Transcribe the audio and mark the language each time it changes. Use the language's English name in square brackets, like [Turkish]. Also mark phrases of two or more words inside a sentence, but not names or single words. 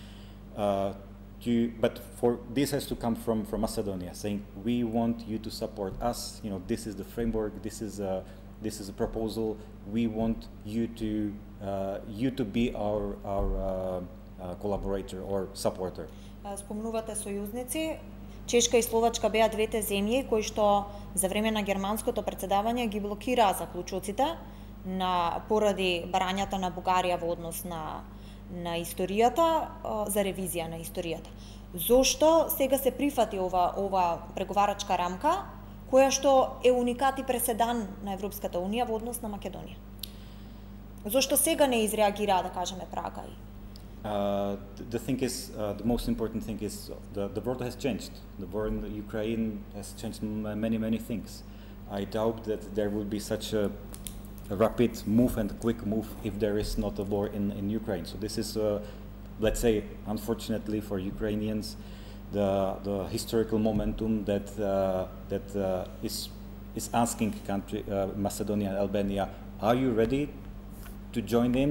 [English] But for this has to come from Macedonia, saying we want you to support us. You know, this is the framework. This is a proposal. We want you to be our collaborator or supporter. [Macedonian] Спомнувате сојузници. Чешка и Словачка беа двете земји кои што за време на германското председавање ги блокираа заклучоците поради барањата на Бугарија во однос на историјата, за ревизија на историјата. Зошто сега се прифати ова преговарачка рамка, која што е уникат и преседан на Европската унија во однос на Македонија? Зошто сега не изреагираа, да кажеме, Прага? [English] The thing is, the most important thing is the world has changed. The war in Ukraine has changed many things. I doubt that there would be such a rapid move and quick move if there is not a war in Ukraine. So this is, let's say, unfortunately for Ukrainians, the historical momentum that is asking Macedonia and Albania, are you ready to join in?